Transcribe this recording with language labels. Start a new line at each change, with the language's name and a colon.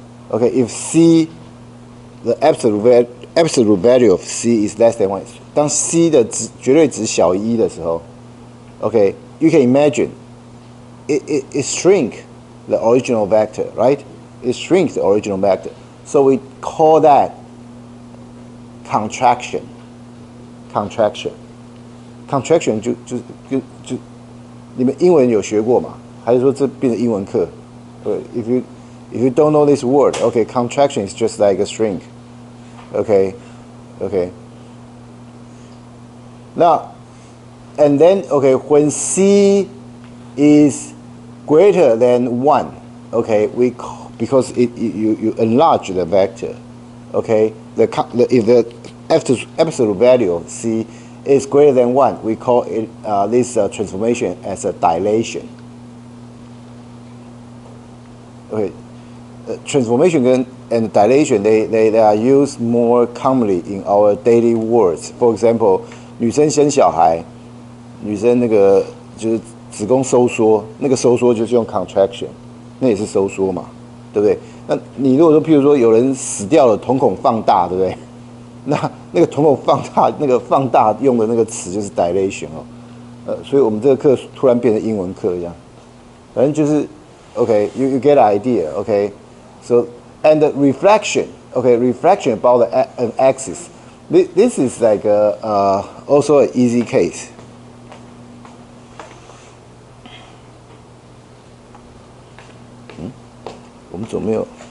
English: Okay, if C the absolute value of C is less than 1，
Chinese: 当 C 的绝对值小于1的时候
English: ，okay, you can imagine it shrink the original vector, right? It shrinks the original vector, so we call that contraction.
Chinese: Contraction 就你们英文有学过吗？还是说这变成英文课？
English: If you don't know this word, okay, contraction is just like a shrink. Okay. Now, and then, okay, when C is greater than 1, okay, because you enlarge the vector, okay, if the absolute value of C is greater than 1, we call it this transformation as a dilation. Okay, transformation and dilation they are used more commonly in our daily words. For example,
Chinese: 女生生小孩，女生那个就是子宫收缩，那个收缩就是用 contraction， 那也是收缩嘛，对不对？那你如果说譬如说有人死掉了，瞳孔放大，对不对？那个瞳孔放大，那个放大用的那个词就是 dilation 哦，所以我们这个课突然变成英文课一样，反正就是
English: okay, you get the idea, okay? So and the reflection, okay, reflection about an axis. This is like also an easy case.
Chinese: 我们怎么没有？